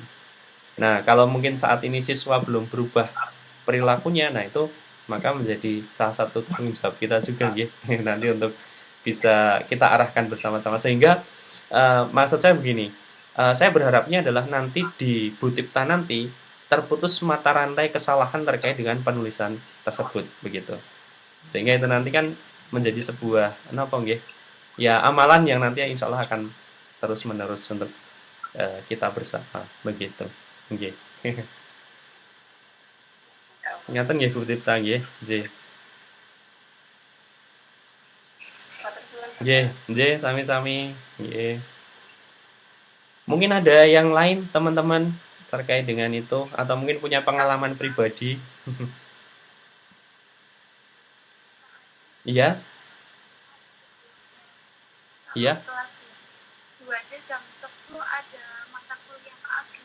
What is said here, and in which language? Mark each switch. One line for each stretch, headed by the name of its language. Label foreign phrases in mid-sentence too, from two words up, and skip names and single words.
Indonesian: Nah, kalau mungkin saat ini siswa belum berubah perilakunya, nah itu maka menjadi salah satu tanggung jawab kita juga ya nanti untuk bisa kita arahkan bersama-sama sehingga maksud saya begini, saya berharapnya adalah nanti di Bu Tipta nanti terputus mata rantai kesalahan terkait dengan penulisan tersebut begitu. Sehingga itu nanti kan menjadi sebuah ya amalan yang nanti
Arabic: إن شاء الله
Indonesian: akan terus menerus untuk kita bersama begitu. Nggih.
Javanese: Ngaten nggih Bu Tipta nggih. Nggih, sami-sami. Nggih.
Indonesian: Mungkin ada yang lain teman-teman terkait dengan itu atau mungkin punya pengalaman pribadi. Iya? Iya? Kelas 2 aja jam 10 ada mata kuliah Pak Agis.